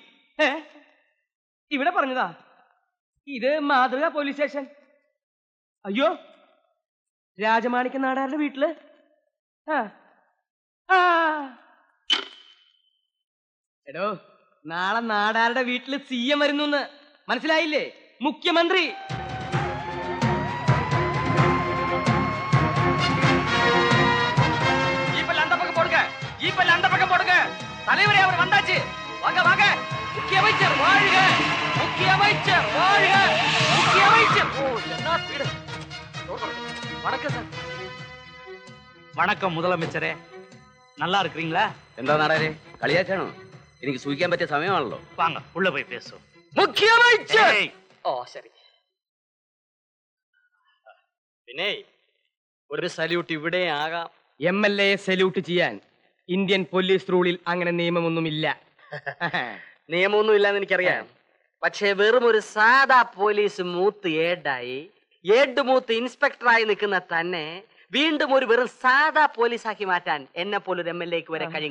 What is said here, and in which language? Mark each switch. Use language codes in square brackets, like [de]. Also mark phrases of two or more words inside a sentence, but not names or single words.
[ml] ഇവിടെ പറഞ്ഞതാ. ഇത് മാതൃക പോലീസ് സ്റ്റേഷൻ. അയ്യോ, രാജമാണിക്യ നാടാരുടെ വീട്ടില്. എടോ, നാളെ നാടാരുടെ വീട്ടില് CM വരുന്നു. മനസ്സിലായില്ലേ? മുഖ്യമന്ത്രി. [ta] தலைவரே அவர் வந்தாச்சு. வாங்க வாங்க. முக்கிய அமைச்சர் வாழ்க, முக்கிய அமைச்சர் வாழ்க, முக்கிய அமைச்சர். ஓ, என்ன ஸ்பீடு. வணக்கம் சார். வணக்கம் முதலமைச்சரே, நல்லா இருக்கிறீங்களா? [ml] എന്താ നാടാരെ കളിയാക്കാണോ? എനിക്ക് സൂഹിക്കാൻ പറ്റിയ സമയമാണല്ലോ. [ta] வாங்க உள்ள போய் பேசுவோம். [ml] മുഖ്യ அமைச்சர். ഓ ശരി. പിന്നെ ഒരു സല്യൂട്ട് ഇവിടെ ആകാം. MLA സല്യൂട്ട് ചെയ്യാൻ [en] Indian police rule [ml] അങ്ങനെ നിയമമൊന്നുമില്ല. നിയമമൊന്നും ഇല്ലാന്ന് എനിക്കറിയാം. പക്ഷേ വെറും ഒരു സാധാ പോലീസ് മൂത്ത് ഏഡ് മൂത്ത് ഇൻസ്പെക്ടറായി നിൽക്കുന്ന തന്നെ വീണ്ടും ഒരു വെറും സാധാ പോലീസാക്കി മാറ്റാൻ എന്നെ പോലൊരു MLA വരെ കഴിയും.